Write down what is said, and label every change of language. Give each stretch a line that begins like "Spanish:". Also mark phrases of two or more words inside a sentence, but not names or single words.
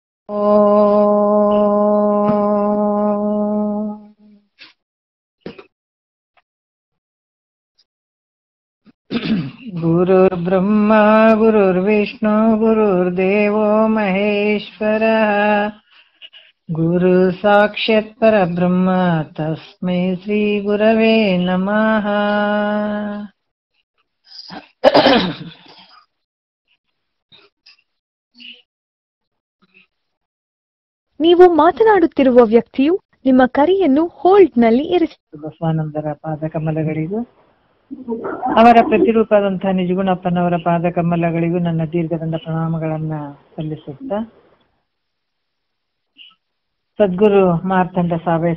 Sanskrit: ಗುರುರ್ಬ್ರಹ್ಮ ಗುರುರ್ವಿಷ್ಣು ಗುರುರ್ದೇವೋ ಮಹೇಶ್ವರ ಗುರು ಸಾಕ್ಷಾತ್ ಪರಬ್ರಹ್ಮ ತಸ್ಮೈ ಶ್ರೀ ಗುರವೇ ನಮಃ.
Kannada: ನೀವು ಮಾತನಾಡುತ್ತಿರುವ ವ್ಯಕ್ತಿಯು ನಿಮ್ಮ ಕರೆಯನ್ನು ಹೋಲ್ಡ್ನಲ್ಲಿ ಇರಿಸಿ. ಬಸವಾನಂದರ ಪಾದಕಮಲಗಳಿಗೂ ಅವರ ಪ್ರತಿರೂಪದಂತಹ ನಿಜಗುಣಪ್ಪನವರ ಪಾದಕಮಲಗಳಿಗೂ ನನ್ನ ದೀರ್ಘದಂಡ ಪ್ರಣಾಮಗಳನ್ನ ಸಲ್ಲಿಸುತ್ತಾ, ಸದ್ಗುರು ಮಾರ್ತಾಂಡ ಸಾವಯ